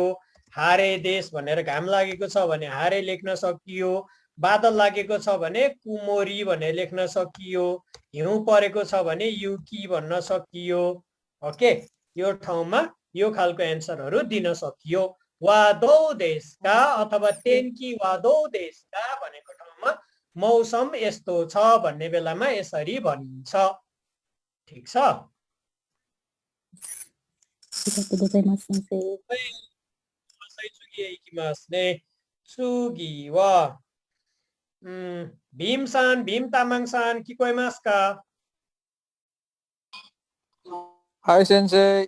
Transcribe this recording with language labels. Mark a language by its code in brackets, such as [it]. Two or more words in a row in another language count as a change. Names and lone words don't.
[ja] 晴れです [ne] भनेर घाम लागेको छ भने हारे लेख्न सकियो बादल लागेको छ भने कुमोरी भनेर लेख्न सकियो हिउँ परेको छ भने युकी भन्न सकियो ओके यो ठाउँमा यो खालको एन्सरहरू दिन सकियो [ja] はどうですか [ne] अथवा [ja] 天気はどうですか [ne] भनेको ठाउँमा मौसम यस्तो छ भन्ने बेलामा यसरी भनिन्छ ठीक छ [ja] ありがとうございます先生。次へ行きますね次はビームさん、ビームタマンさん、聞こえますかはい、先生。